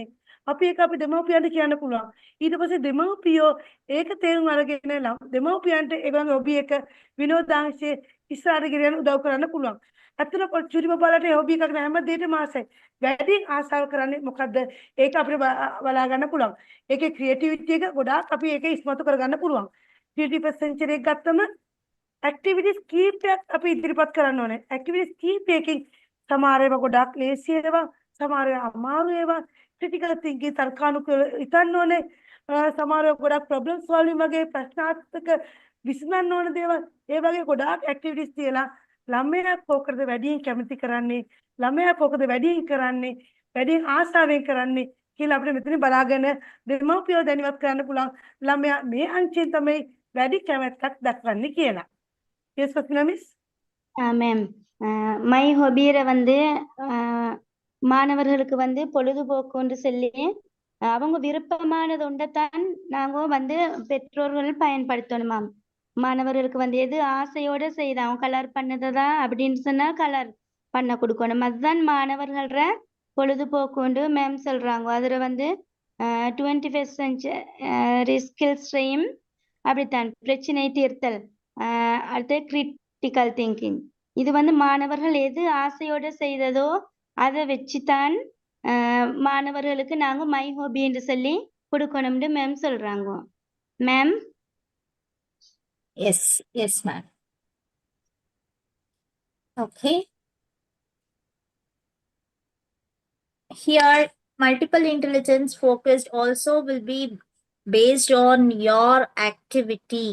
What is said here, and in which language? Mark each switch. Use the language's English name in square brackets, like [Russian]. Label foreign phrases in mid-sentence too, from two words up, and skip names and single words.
[Sinhala] අපි ඒක අපි දෙමව්පියන්ට කියන්න පුළුවන්. ඊට පස්සේ දෙමව්පියෝ ඒක තේරුම් අරගෙන දෙමව්පියන්ට ඒගොල්ලන්ගේ හොබි එක විනෝදාංශයේ ඉස්සරහට ගෙනියන්න උදව් කරන්න පුළුවන්. ඇත්තට චුරි බබාලට හොබි එකක් නෑ, හැම දෙයකම ආසයි. වැඩියෙන් ආසාව කරන්නේ මොකද්ද? ඒක අපිට බලා ගන්න පුළුවන්. ඒකේ ක්‍රියේටිවිටි එක ගොඩාක් අපි ඒක ඉස්මතු කරගන්න පුළුවන්. [English] 21st century [Sinhala] එක ගත්තම ඇක්ටිවිටිස් කීපයක් අපි ඉදිරිපත් කරන්න ඕනේ. ඇක්ටිවිටිස් කීපයකින් සමහර ඒවා ගොඩාක් ලේසි ඒවා, සමහර ඒවා අමාරු ඒවා, [English] critical thinking [Sinhala] තර්කානුකූල හිතන්න ඕනේ. සමහර ඒවා ගොඩාක් [English] problem solving [Sinhala] වගේ ප්‍රශ්නාර්ථක විසඳන්න ඕන දේවල්. ඒ වගේ ගොඩාක් ඇක්ටිවිටිස් තියලා ළමයා කොකටද වැඩියෙන් කැමති කරන්නේ, ළමයා කොකද වැඩියෙන් කරන්නේ, වැඩියෙන් ආසාවෙන් කරන්නේ කියලා අපිට මෙතන බලාගෙන දෙමව්පියෝ දැනුවත් කරන්න පුළුවන්. ළමයා මේ අංශයෙන් තමයි වැඩි කැමැත්තක් දක්වන්නේ කියලා. [English] Yes, Fasmina miss? [Tamil] மேம் [English] my hobby [Tamil] வந்து மாணவர்களுக்கு வந்து பொழுதுபோக்குன்னு சொல்லி அவங்க விருப்பமானது ஒன்றைத்தான் நாங்க வந்து பெற்றோர்கள் பயன்படுத்தணுமாம். மாணவர்களுக்கு வந்து எது ஆசையோட செய்து அவங்க கலர் பண்ணதா அப்படின்னு சொன்னா கலர் பண்ண கொடுக்கணும். அதுதான் மாணவர்கள பொழுதுபோக்குண்டு மேம் சொல்றாங்க. அதுல வந்து [English] 21st century skills [Tamil] அப்படித்தான் பிரச்சனை தீர்த்தல், அடுத்து [English] critical thinking. [Tamil] இது வந்து மாணவர்கள் எது ஆசையோட செய்ததோ அதை வச்சுதான் மாணவர்களுக்கு நாங்க [English] my hobby [Tamil] என்று சொல்லி கொடுக்கணும்னு மேம் சொல்றாங்க. மேம். [English] Yes, yes, ma'am. Okay. Here, multiple intelligence focused also will be based on your activity.